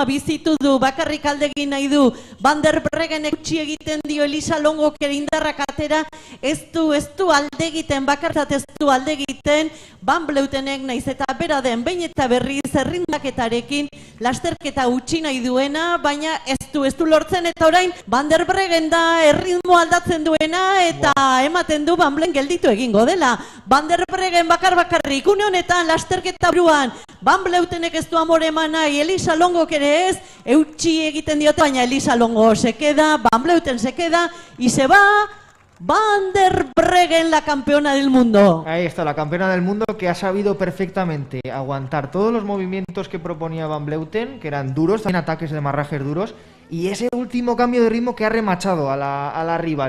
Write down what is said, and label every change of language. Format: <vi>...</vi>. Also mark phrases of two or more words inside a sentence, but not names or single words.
<eu>bizitu du, bakarrik aldegin nahi du, Van der Breggenek utzi egiten dio Elisa Longok ere indarrak atera, ez du aldegiten, bakartzat ez du aldegiten, Van Vleutenek naiz eta bera den, behin eta berriz erritmaketarekin lasterketa utzi nahi duena, baina ez du lortzen, eta orain Van der Breggen da erritmoa aldatzen duena, eta ematen du Van Vleuten gelditu egingo dela. Van der Breggen bakarrik, une honetan lasterketa buruan, Van Vleutenek ez du amore eman nahi, Elisa Longok ere ez, eutxi egiten diote, baina Elisa Longo</eu> <es>se queda, Van Vleuten se queda, y se va Van der Breggen, la campeona del mundo. Ahí está, la campeona del mundo que ha sabido perfectamente aguantar todos los movimientos que proponía Van Vleuten, que eran duros, también ataques de marrajes duros, y ese último cambio de ritmo que ha remachado a la rival.</es>